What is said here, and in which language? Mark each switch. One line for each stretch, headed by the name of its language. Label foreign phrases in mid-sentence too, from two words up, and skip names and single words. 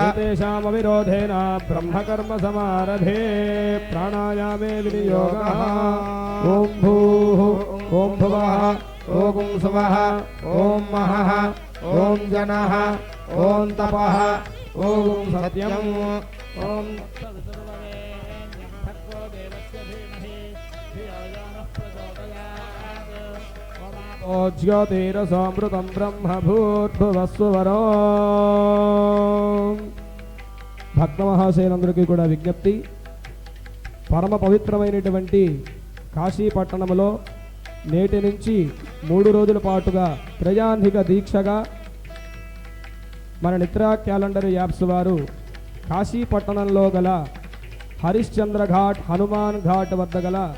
Sanskrit: एतेषामविरोधेन ब्रह्मकर्म समारभे प्राणायामे विनियोगः ॐ भूः ॐ भुवः ॐ सुवः ॐ महः ॐ जनः ॐ तपः ॐ सत्यम् ॐ ज्योतिरसमृतं ब्रह्म भूर्भुवस्वरो
Telugu: భక్త మహాశయులందరికీ కూడా విజ్ఞప్తి, పరమ పవిత్రమైనటువంటి కాశీ పట్టణంలో నేటి నుంచి 3 రోజుల పాటుగా ప్రజాధిక దీక్షగా మన నిద్రా క్యాలెండర్ యాప్స్ వారు కాశీ పట్టణంలో గల హరిశ్చంద్ర ఘాట్ హనుమాన్ ఘాట్ వద్ద గల